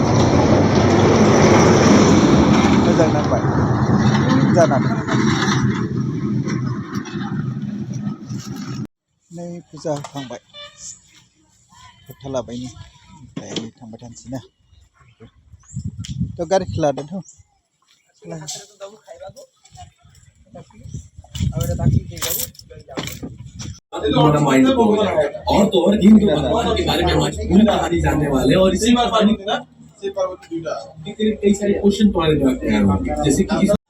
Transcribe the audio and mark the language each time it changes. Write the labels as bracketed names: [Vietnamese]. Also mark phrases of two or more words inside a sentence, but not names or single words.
[Bodo] मोजां नांबाय जानानै नै फुजा होखांबाय होथालाबायनि ओमफ्राय थांबाय थानोसै ना थ' गारिखौ लादोंथ' [Hindi] हमारा [English] mind blow [Hindi] हो जाएगा और तो और इन दो भगवान के बारे में हम आज पूरी कहानी जानने वाले हैं और इसी बार पानी का कई सारे क्वेश्चन तुम्हारे दिमाग में आए होंगे जैसे कि